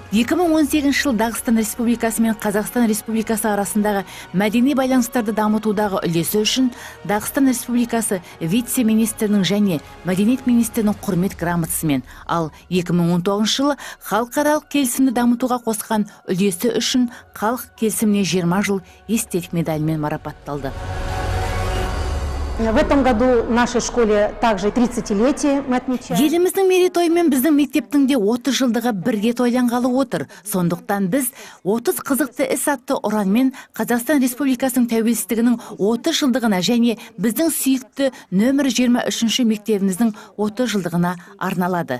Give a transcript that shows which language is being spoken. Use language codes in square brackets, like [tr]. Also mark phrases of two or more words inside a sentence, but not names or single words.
[kk] 2018 жылы Дағыстан Республикасы мен Қазақстан Республикасы арасындағы мәдени байланыстарды дамытудағы үлесі үшін Дағыстан Республикасы вице-министрінің және мәдениет министрінің құрмет грамотасымен, ал 2019 жылы халықаралық келісімді дамытуға қосқан үлесі үшін халық келісіміне 20 жыл естелік медалімен марапатталды. [ru] В этом году в нашей школе также 30-летие мы отмечаем. [kk] Еліміздің мерейтойымен біздің мектептің де 30 жылдығы бірге тойланғалы отыр. Сондықтан біз 30 қызықты іс атты ұранмен Қазақстан Республикасының тәуелсіздігінің 30 жылдығына және біздің сүйікті нөмір 23 мектебіміздің 30 жылдығына арналады.